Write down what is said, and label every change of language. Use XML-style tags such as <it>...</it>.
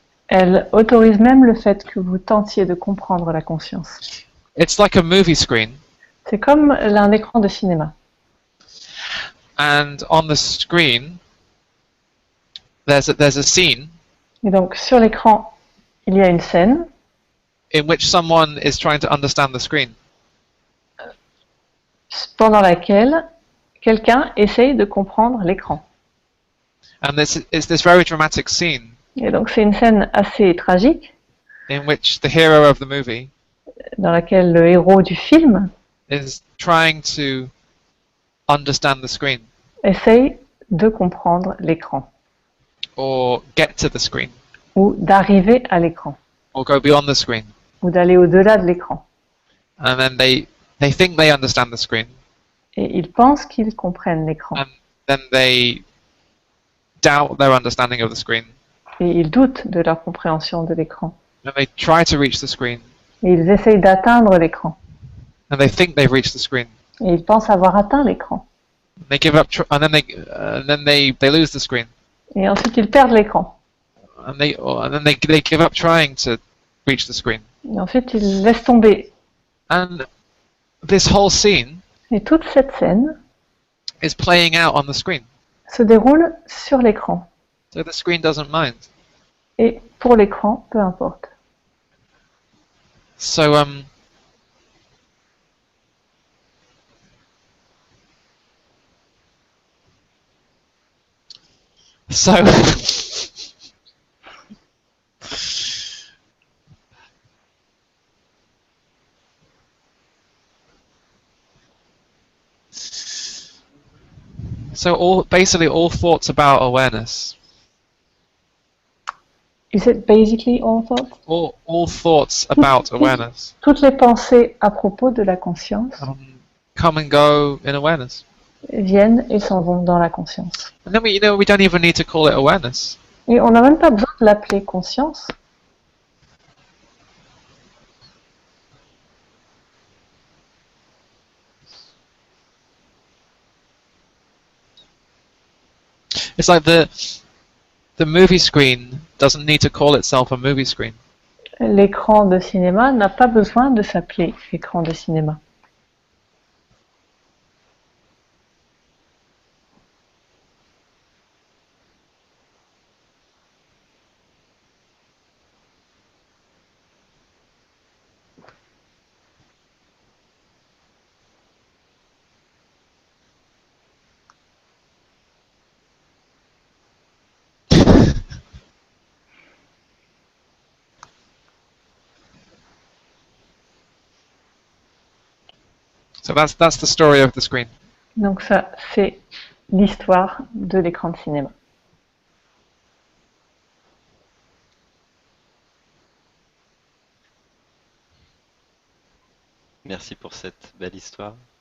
<fr>Elle autorise même le fait que vous tentiez de comprendre la conscience.</fr> <en>It's like a movie screen.</en> <fr>C'est comme un écran de cinéma.</fr> <en>And on the screen, there's a scene</en> <fr>Et donc, sur l'écran, il y a une scène</fr> <en>in which someone is trying to understand the screen.</en> <fr>pendant laquelle quelqu'un essaye de comprendre l'écran.</fr> <en>And it's this very dramatic scene</en> <fr>Et donc, c'est une scène assez tragique</fr> <en>in which the hero of the movie</en> <fr>dans laquelle le héros du film</fr> <en>is trying to understand the screen</en> <fr>essaye de comprendre l'écran</fr> <en>or get to the screen</en> <fr>ou d'arriver à l'écran</fr> <en>or go beyond the screen.</en> <fr>ou d'aller au-delà de l'écran.</fr> <en>And then they think they understand the screen,</en> <fr>Et ils pensent qu'ils comprennent l'écran.</fr> <en>and then they doubt their understanding of the screen.</en> <fr>Et ils doutent de leur compréhension de l'écran.</fr> <en>And they try to reach the screen,</en> <fr>Et ils essayent d'atteindre l'écran.</fr> <en>and they think they've reached the screen.</en> <fr>Et ils pensent avoir atteint l'écran.</fr> <en>They give up, and then they lose the screen,</en> <fr>Et ensuite, ils perdent l'écran.</fr> <en>and then they give up trying to reach the screen.</en> <fr>Et ensuite, ils laissent tomber.</fr> <en>And this whole scene</en> <fr>Et toute cette scène</fr> <en>is playing out on the screen,</en> <fr>se déroule sur l'écran.</fr> <en>so the screen doesn't mind.</en> <fr>Et pour l'écran, peu importe.</fr> <en>So so so basically all thoughts about awareness, Is it basically all thoughts? all thoughts about awareness</en> <fr>Toutes les pensées à propos de la conscience</fr> <en>come and go in awareness.</en> <fr>viennent et s'en vont dans la conscience.</fr> <en>And then we don't even need to call it awareness.</en> <fr>Et on n'a même pas besoin de l'appeler conscience.</fr> <en>It's like the movie screen doesn't need to call itself a movie screen.</en> <fr>L'écran de cinéma n'a pas besoin de s'appeler écran de cinéma.</fr> <en>So that's the story of the screen.</en> <fr>Donc ça, c'est l'histoire de l'écran de cinéma. Merci pour cette belle histoire.</fr>